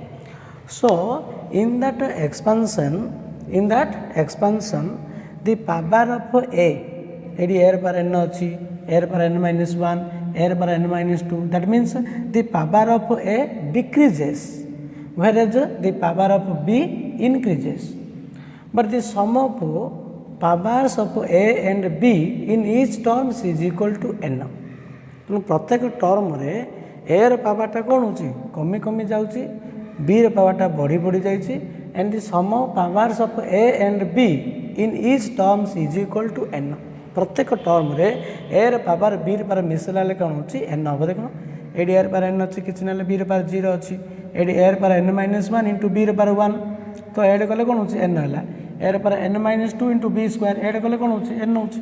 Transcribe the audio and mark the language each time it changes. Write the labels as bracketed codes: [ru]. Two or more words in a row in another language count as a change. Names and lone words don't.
[en] So in that expansion, the power of a to the power n achi, a to the power n minus 1, a to the power n minus 2. That means the power of a decreases, whereas the power of b increases. But the sum of powers of a and b in each terms is equal to n. [or] ତେଣୁ ପ୍ରତ୍ୟେକ ଟର୍ମରେ ଏ ର ପାୱାରଟା କ'ଣ ହେଉଛି କମି କମି ଯାଉଛି, ବି ର ପାୱାରଟା ବଢ଼ି ବଢ଼ି ଯାଇଛି, [en] and the sum of powers of a and b in each terms is equal to n. [or] ପ୍ରତ୍ୟେକ ଟର୍ମରେ ଏ ର ପାୱାର ବି ର ପାୱାର ମିଶିଲା ବେଳେ କ'ଣ ହେଉଛି n ହେବ। ଦେଖୁନ ଏଇଠି ଏ ର ପାୱାର n ଅଛି, କିଛି ନହେଲେ ବି ର ପାୱାର 0 ଅଛି, ଏଇଠି ଏ ର ପାୱାର [en] n minus 1 into [or] ବି ର ପାୱାର 1, ତ ଏଇଠି କଲେ କ'ଣ ହେଉଛି n ହେଲା, ଏ ର ପାୱାର [en] n minus 2 into b square, [or] ଏଇଠି କଲେ କ'ଣ ହେଉଛି n ହେଉଛି।